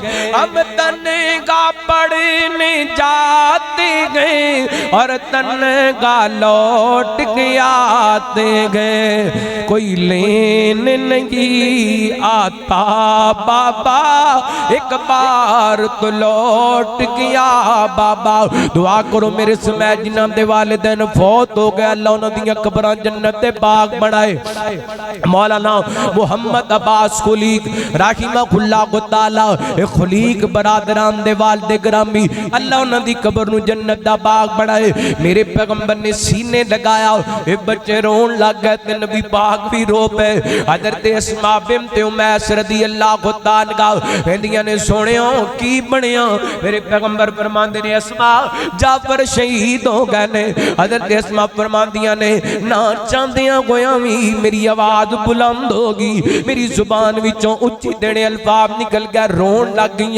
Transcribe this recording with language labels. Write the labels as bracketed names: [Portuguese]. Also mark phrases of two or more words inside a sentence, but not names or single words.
[Hindi] हम तनगा पढ़ने जाते गए और तनगा लौट के आते गए। कोई लेने नहीं आता बाबा, एक बार तो लौट के आ बाबा। [Punjabi] ਦੁਆ ਕਰੋ ਮੇਰੇ ਸਮੇਂ ਜਿਨ੍ਹਾਂ ਦੇ ਵਾਲਿਦੈਨ ਫ਼ੌਤ ਹੋ ਗਏ, ਅੱਲਾਹ ਉਨ੍ਹਾਂ ਦੀਆਂ ਕਬਰਾਂ ਜੰਨਤ ਦੇ ਬਾਗ਼ ਬਣਾਏ। ਮੌਲਾਨਾ ਮੁਹੰਮਦ ਅੱਬਾਸ ਖੁਲੀਕ ਰਾਹਿਮਹੁੱਲਾਹ ਤਾਲਾ ਖੁਲੀਕ ਬਰਾਦਰਾਨ ਦੇ ਵਾਲਿਦ ਗਰਾਮੀ, ਅੱਲਾਹ ਉਨ੍ਹਾਂ ਦੀ ਕਬਰ ਨੂੰ ਜੰਨਤ ਦਾ ਬਾਗ਼ ਬਣਾਏ। ਮੇਰੇ ਪੈਗ਼ੰਬਰ ਨੇ ਸੀਨੇ ਲਗਾਇਆ, ਏ ਬੱਚੇ ਰੋਣ ਲੱਗ ਗਏ ਤੇ ਨਬੀ ਪਾਕ ਵੀ ਰੋ ਪਏ। ਹਜ਼ਰਤ ਅਸਮਾ ਬਿੰਤ ਉਮੈਸ ਰਜ਼ੀ ਅੱਲਾਹ ਤਾਲਾ ਕਹਿੰਦੀਆਂ ਨੇ ਸੋਹਣਿਆ ਕੀ ਬਣਿਆ। ਮੇਰੇ ਪੈਗ਼ੰਬਰ ਫ਼ਰਮਾਂਦੇ ਨੇ ਅਸਮਾ ਜਾਫ਼ਰ ਸ਼ਹੀਦ ਹੋ ਗਏ ਨੇ। ਹਜ਼ਰਤ ਅਸਮਾ ਫ਼ਰਮਾਂਦੀਆਂ ਨੇ ਨਾ ਚਾਹੁੰਦੀਆਂ ਹੋਇਆ ਵੀ ਮੇਰੀ ਆਵਾਜ਼ ਬੁਲੰਦ ਹੋਗੀ, ਮੇਰੀ ਜ਼ੁਬਾਨ ਵਿੱਚੋਂ ਉੱਚੀ ਦੇਣੇ ਅਲਫ਼ਾਜ਼ ਨਿਕਲ ਗਏ, ਰੋਣ ਲੱਗ ਗਈਆਂ।